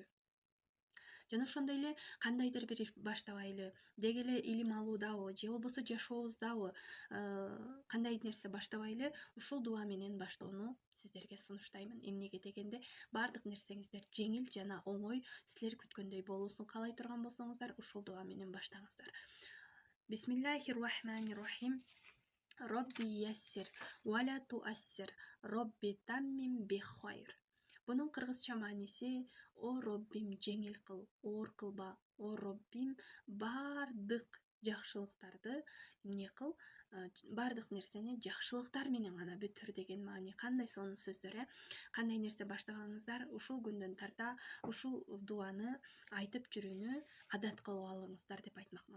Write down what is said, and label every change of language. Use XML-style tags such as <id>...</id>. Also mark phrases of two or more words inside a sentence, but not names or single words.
<ky>Жана ошондой эле кандайдыр бир иш баштабайлы, деги эле илим алуудабы же болбосо жашообуздабы кандай нерсе баштабайлы ушул дуа менен баштоону сиздерге сунуштаймын. Эмнеге дегенде, баардык нерсеңиздер жеңил жана оңой, силер күткөндөй болуусун каалай турган болсоңуздар, ушул дуа менен баштаңыздар.</ky> <ar>بسم الله الرحمن الرحيم رب يسر ولا تعسر رب تمم بالخير.</ar> <ky>Bunun кыргызча мааниси: о Роббим, жеңил кыл, оор кылба. О Роббим, баардык жакшылыктарды эмне кыл, баардык нерсени жакшылыктар менен гана бүтүр деген маани. Кандай сонун сөздөр, кандай нерсе баштагаңыздар, ушул күндөн тарта ушул дуаны айтып жүрүүнү адат кылып алыңыздар деп айтмакмын.</ky>